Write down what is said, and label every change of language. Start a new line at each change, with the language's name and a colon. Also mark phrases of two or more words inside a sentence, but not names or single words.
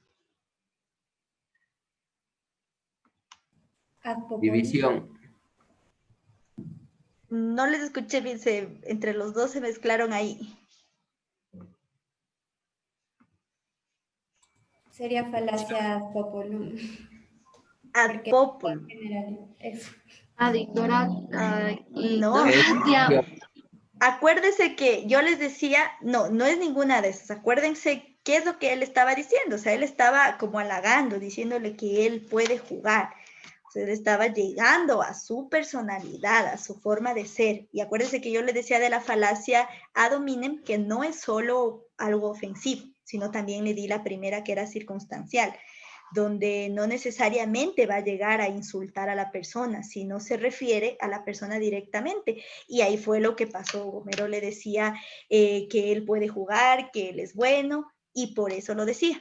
Spanish: División. No les escuché bien, entre los dos se mezclaron ahí. Sería falacia
Latin: ad populum. Ad populum. Ad ignorantia.
Spanish: Acuérdense que yo les decía, no es ninguna de esas. Acuérdense qué es lo que él estaba diciendo. O sea, él estaba como halagando, diciéndole que él puede jugar. Él estaba llegando a su personalidad, a su forma de ser. Y acuérdense que yo les decía de la falacia
Latin: ad hominem,
Spanish: que no es solo algo ofensivo, sino también le di la primera que era circunstancial, donde no necesariamente va a llegar a insultar a la persona, sino se refiere a la persona directamente. Y ahí fue lo que pasó. Homero le decía que él puede jugar, que él es bueno, y por eso lo decía.